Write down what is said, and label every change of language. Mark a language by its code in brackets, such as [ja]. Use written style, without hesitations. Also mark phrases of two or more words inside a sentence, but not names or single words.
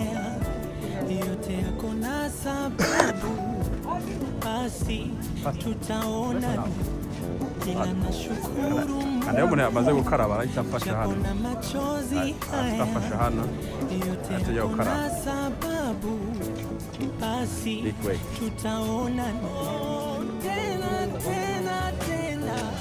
[sw] Yote yako na sababu, basi tutaona ila nashukuru Mungu. [rw] Kandi umuntu yamaze gukaraba arahita afasha hano. Afasha hano. [sw] Yote yako na sababu, basi tutaona tena tena tena.